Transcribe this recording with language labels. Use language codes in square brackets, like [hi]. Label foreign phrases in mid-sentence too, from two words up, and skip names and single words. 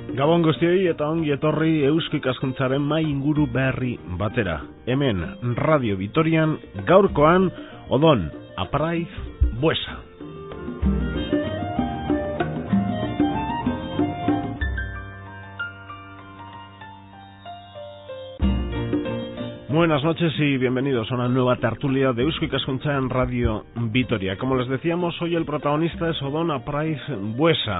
[eu] Gabon guztioi eta ongi etorri Eusko Ikaskuntzaren mai inguru berri batera. Hemen Radio Vitorian gaurkoan Odon Apraiz Buesa. [es] Buenas noches y bienvenidos a una nueva tertulia de Eusko Ikaskuntza en Radio Vitoria. Como les decíamos, hoy el protagonista es Odon Apraiz Buesa.